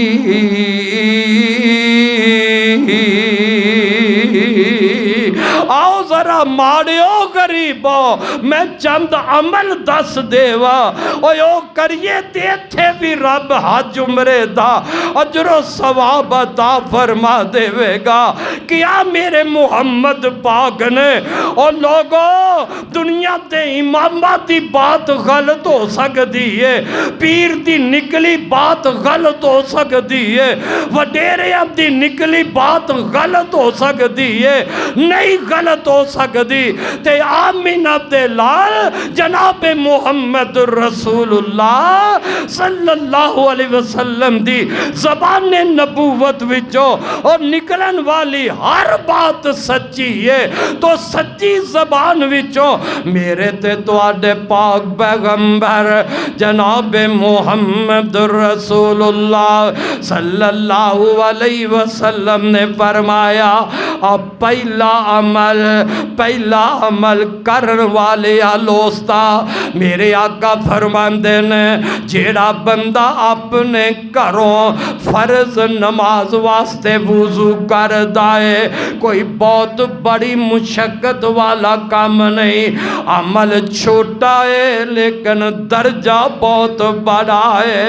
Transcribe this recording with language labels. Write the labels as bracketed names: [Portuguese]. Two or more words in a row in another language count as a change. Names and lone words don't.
[Punjabi] آؤ ذرا ماڑیو غریبو میں چند عمل دس دیواں، او کریئے تے ایتھے بھی رب حج عمرے دا اجرو ثواب عطا فرما دیوے گا. کیا میرے محمد پاک نے اور لوگو دنیا تے اماماں دی بات غلط ہو سکتی ہے، پیر دی نکلی بات غلط ہو سکتی ہے، وڈیریاں دی نکلی بات غلط ہو سکتی ہے، نہیں غلط ہو سکتی تے آمنہ دے لال جناب محمد رسول اللہ [Arabic] صلى الله عليه وسلم [Punjabi] دی زبان نبوت وچوں اور نکلن والی ہر بات سچی ہے. تو سچی زبان وچوں میرے تے تہاڈے پاک پیغمبر جناب محمد رسول اللہ [Arabic] صلى الله عليه وسلم [Punjabi] نے فرمایا، اب پہلا عمل کرن والے آلوستا میرے آقا فرماندے نے، جیڑا بندہ اپنے گھروں فرض نماز واسطے وضو کردا ہے، کوئی بہت بڑی مشقت والا کام نہیں، عمل چھوٹا ہے لیکن درجہ بہت بڑا ہے.